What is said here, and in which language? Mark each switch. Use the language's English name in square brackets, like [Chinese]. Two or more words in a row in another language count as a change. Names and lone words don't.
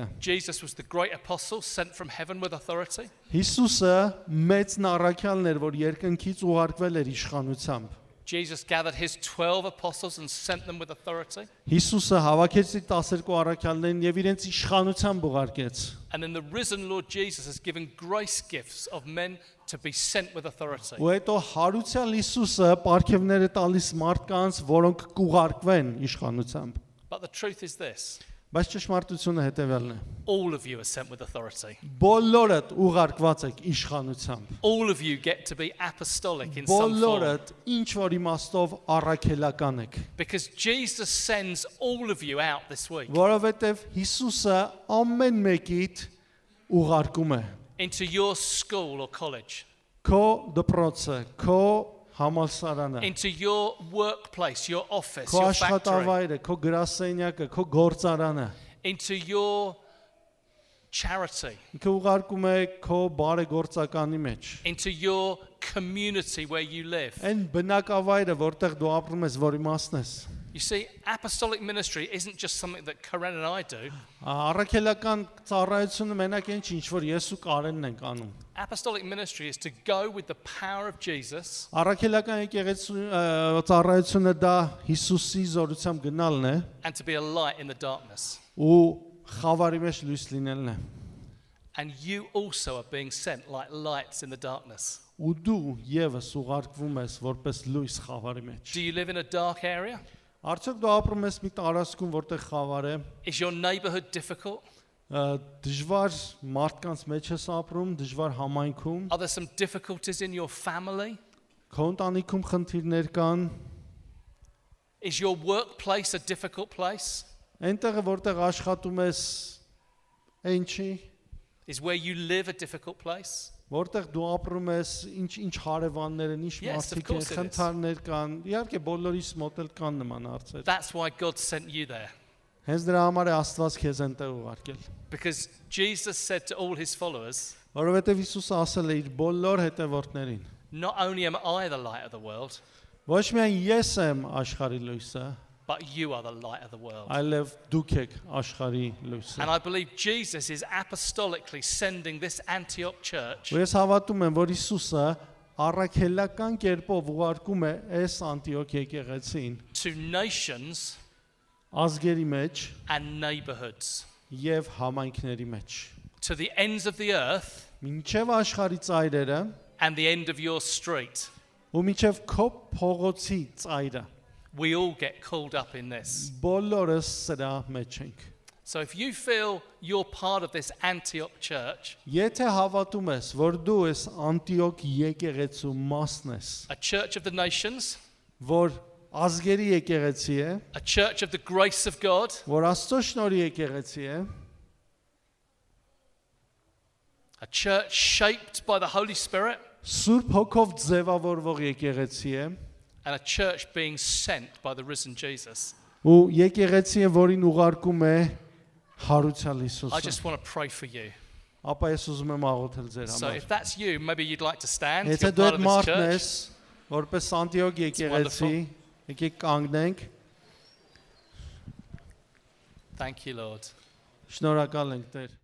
[English] Jesus was the great apostle sent from heaven with authority. [Armenian] Հիսուսը մեծն առաքյալն էր, որ երկնքից ուղարկվել էր իշխանությամբ։ [English] Jesus gathered his 12 apostles and sent them with authority. [Armenian] Հիսուսը հավաքեց իր 12 առաքյալներին եւ իրենց իշխանությամբ ուղարկեց։ [English] And then the risen Lord Jesus has given grace gifts of men to be sent with authority. [Armenian] Ու հետո հարուցյալ Հիսուսը պարգևներ է տալիս մարդկանց, որոնք կուղարկվեն իշխանությամբ։ [English] But the truth is this, [Armenian] Բայց ճշմարտությունը հետևյալն է։ [English] all of you are sent with authority. [Armenian] Բոլորդ ուղարկված եք իշխանությամբ։ [English] All of you get to be apostolic in some form. [Armenian] Բոլորդ ինչ որ իմաստով առաքելական եք։ [English] Because Jesus sends all of you out this week [Armenian] Որովհետև Հիսուսը ամեն մեկիդ ուղարկում է։ [English] into your school or college, [Armenian] Քո դպրոցը, քո համալսարանը, [English] into your workplace, your office, [Armenian] քո [English] your factory, [Armenian] աշխատավայրը, քո գրասենյակը, քո գործարանը։ [English] into your charity, [Armenian] Ինքը ուղարկում է քո բարեգործականի մեջ։ [English] into your community where you live. [Armenian] Այն բնակավայրը, որտեղ դու ապրում ես, որ իմաստն ես։ [English] You see, apostolic ministry isn't just something that Karen and I do. [Armenian] Առաքելական ծառայությունը մենակ այն չի, ինչ որ ես ու Կարենն ենք անում։ [English] Apostolic ministry is to go with the power of Jesus [Armenian] Առաքելական եկեղեցու ծառայությունը դա Հիսուսի զորությամբ գնալն է [English] and to be a light in the darkness. [Armenian] ու խավարի մեջ լույս լինելն է։ [English] And you also are being sent like lights in the darkness. [Armenian] Ու դու եւս ուղարկվում ես որպես լույս խավարի մեջ։ [English] Do you live in a dark area? [Armenian] Արդյոք դու ապրում ես մի տարածքում, որտեղ խավար է, [English] Is your neighborhood difficult? [Armenian] դժվար մարդկանց մեջ ես ապրում, դժվար համայնքում, [English] Are there some difficulties in your family? [Armenian] քո ընտանիքում խնդիրներ կան, [English] Is your workplace a difficult place? [Armenian] այնտեղ որտեղ աշխատում ես, այն չի, [English] Is where you live a difficult place? [Armenian] որտեղ դու ապրում ես, ինչ հարևաններ են, ինչ [English] Yes, of [Armenian] մարդիկ են, [English] course it is. [Armenian] խնդիրներ կան, իհարկե բոլորիս մոտ էլ կան նման հարցեր։ [English] That's why God sent you there. [Armenian] Հենց դրա համար է Աստված քեզ այնտեղ ուղարկել։ [English] Because Jesus said to all his followers, [Armenian] Որովհետև Հիսուսը ասել է իր բոլոր հետևորդներին. [English] not only am I the light of the world, [Armenian] Ոչ միայն ես եմ աշխարհի լույսը, [English] but you are the light of the world. [Armenian] այլև դուք եք աշխարհի լույսը։ [English] And I believe Jesus is apostolically sending this Antioch church [Armenian] Ու ես հավատում եմ, որ Հիսուսը առաքելական կերպով ուղարկում է այս Անտիոք եկեղեցին [English] to nations [Armenian] ազգերի մեջ [English] and neighborhoods, [Armenian] եւ համայնքների մեջ։ [English] to the ends of the earth [Armenian] Մինչև աշխարհի ծայրերը [English] and the end of your street. [Armenian] ու մինչև քո փողոցի ծայրը [English] We all get called up in this. [Armenian] բոլորս սրա մեջ ենք։ [English] So if you feel you're part of this Antioch church, [Armenian] Եթե հավատում ես, որ դու ես Անտիոք եկեղեցու մասն ես, [English] a church of the nations, [Armenian] որ ազգերի եկեղեցի է, [English] a church of the grace of God, [Armenian] որ Աստծո շնորհի եկեղեցի է, [English] a church shaped by the Holy Spirit, [Armenian] Սուրբ Հոգով ձևավորվող եկեղեցի է, [English] and a church being sent by the risen Jesus. [Armenian] ու եկեղեցի է, որին ուղարկում է հարուցյալ [English] I [Armenian] Հիսուսը։ [English] just want to pray for you. [Armenian] Ապա ես ուզում եմ աղոթել ձեր [English] So [Armenian] համար։ [English] if that's you, maybe you'd like to stand. If [Armenian] Եթե [English] you're [Armenian] դու [English] part [Armenian] այդ [English] of this [Armenian] մարդն [English] church. [Armenian] ես, որպես Անտիոք եկեղեցի, եկեք կանգնենք։ [English] Thank you, Lord. [Armenian] Շնորհակալ ենք Տեր։